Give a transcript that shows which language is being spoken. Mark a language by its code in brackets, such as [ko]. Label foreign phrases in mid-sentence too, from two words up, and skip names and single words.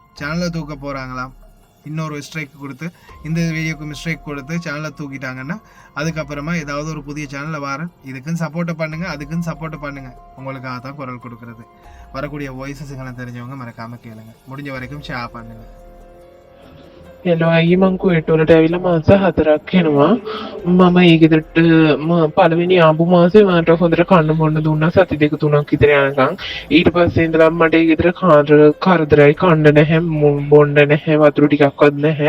[ta] சேனலை தூக்க போறாங்களாம், இன்னொரு ஸ்ட்ரைக் கொடுத்து இந்த வீடியோக்கு ஸ்ட்ரைக் கொடுத்து சேனலை தூக்கிட்டாங்கன்னா அதுக்கப்புறமா ஏதாவது ஒரு புதிய சேனலில் வரேன். இதுக்குன்னு சப்போர்ட்டை பண்ணுங்கள், அதுக்குன்னு சப்போர்ட்டை பண்ணுங்கள். உங்களுக்காக தான் குரல் கொடுக்குறது. வரக்கூடிய வாய்ஸஸ்களை தெரிஞ்சவங்க மறக்காமல் கேளுங்க. முடிஞ்ச வரைக்கும் ஷேர் பண்ணுங்கள். [si] එලොයි මං කුවේටවලට ඇවිල්ලා මාස 4ක් වෙනවා. මම ඒ ගෙදරට පළවෙනි ආපු මාසේ මට හොඳට කන්න බොන්න දුන්නා සති 2-3ක් විතර යනකම්. ඊට පස්සේ ඉඳලා මට ඒ ගෙදර කරදරයි, කන්න නැහැ, බොන්න නැහැ, වතුර ටිකක්වත් නැහැ.